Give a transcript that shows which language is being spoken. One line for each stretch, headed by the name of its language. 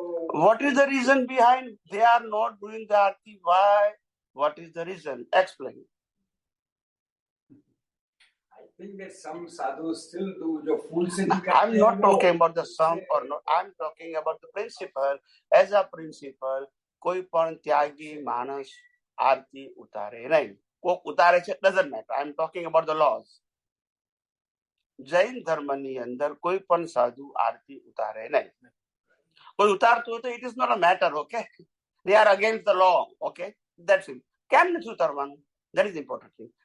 English: What is the reason behind they are not doing the aarti? Why? What is the reason? Explain. I think that some sadhus still do the full siddhi. I'm not talking about the some or not. I'm talking about the principle.
Gujarati: As a principle, કોઈ પણ ત્યાગી માણસ આરતી ઉતારે નહીં. કોક ઉતારે છે, doesn't matter.
English: I'm talking about the laws.
Gujarati: Jain ધર્મની અંદર કોઈ પણ સાધુ આરતી ઉતારે નહીં.
English: કોઈ ઉતારતું હોય તો it is not a matter, okay? They are against the law, okay? That's it. કેમ નથી ઉતારવાનું? That is important thing.